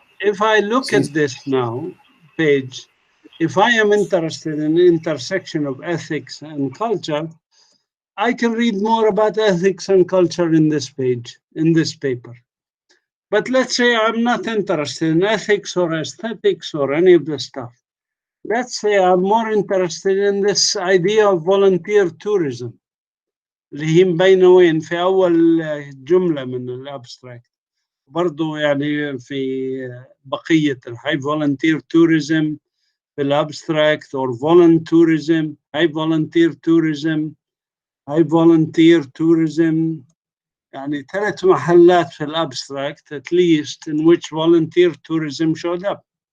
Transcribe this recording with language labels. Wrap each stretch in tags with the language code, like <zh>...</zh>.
<en>if I look at this now page, if I am interested in the intersection of ethics and culture, I can read more about ethics and culture in this page, in this paper. But let's say I'm not interested in ethics or aesthetics or any of this stuff. Let's say I'm more interested in this idea of volunteer tourism.</en> <ar>اللي هي مبينة وين في أول جملة من الابستراكت. برضو يعني في بقية الهاي</ar> <en>volunteer tourism</en> <ar>في الابستراكت</ar> <en>or voluntourism, high volunteer tourism, high volunteer tourism.</en> <ar>يعني 3 محلات في الابستراكت</ar> <en>at least in which volunteer tourism showed up.</en>